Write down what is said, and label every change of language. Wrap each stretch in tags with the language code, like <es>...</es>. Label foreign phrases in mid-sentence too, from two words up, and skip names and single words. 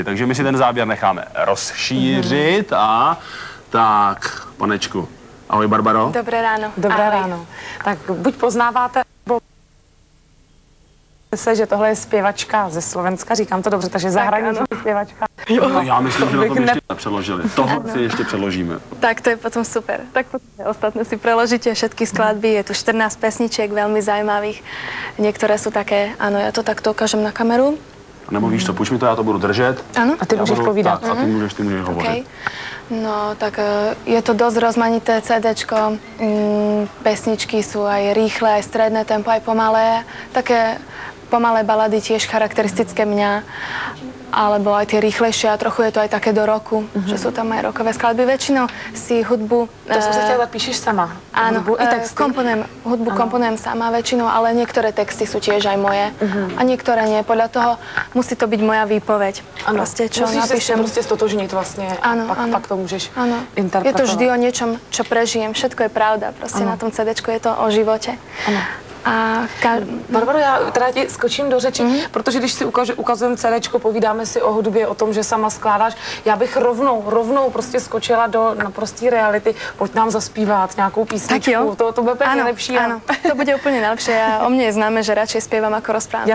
<cs>Takže my si ten záběr necháme rozšířit a tak, panečku. Ahoj, Barbaro. Dobré ráno. Dobré ráno. Tak buď poznáváte, nebo se, že tohle je zpěvačka ze Slovenska, říkám to dobře, takže zahraniční zpěvačka. No, já myslím, že na tom ještě nepřeložili. Tohle si ještě přeložíme. Tak to je potom super.</cs> <sk>Tak potom ostatné si preložíte všetky skladby. Je tu 14 pesničiek, veľmi zaujímavých. Niektoré sú také, áno, ja to takto ukážem na kameru.</sk> <cs>A nebo víš co, půjč mi to, já to budu držet.</cs> <sk>Áno.</sk> <cs>A ty můžeš povídat. Tak, a ty můžeš hovořit.</cs> <sk>Okay. No, tak je to dosť rozmanité CDčko. Pesničky sú aj rýchle, aj stredné tempo, aj pomalé. Také pomalé balady tiež charakteristické mňa. Alebo aj tie rýchlejšie a trochu je to aj také do roku, že sú tam aj rokové skladby. Väčšinou si hudbu... To som sa chtěla, píšeš sama? Áno,</sk> <cs>hudbu i texty?</cs> <sk>komponujem sama väčšinou, ale niektoré texty sú tiež aj moje. A niektoré nie. Podľa toho musí to byť moja výpoveď.</sk> <cs>Ano.</cs> <sk>Proste, čo musíš napíšem. Musíš sa stotožniť vlastne. Áno, pak to môžeš Je interpretovať. to vždy o niečom, čo prežijem. Všetko je pravda. Proste na tom CDčku je to o živote.</sk> <cs>Ano. Barbaro, já teda ti skočím do řeči, protože když si ukazujeme CDčko, povídáme si o hudbě, o tom, že sama skládáš, já bych rovnou prostě skočila do naprostý reality. Pojď nám zaspívat nějakou písničku, to bude úplně nejlepší.</cs> <sk>Áno, to bude</sk> <cs>úplně nejlepší.</cs> <sk>O mně je známe, že radšej zpěvám ako rozprávám.</sk>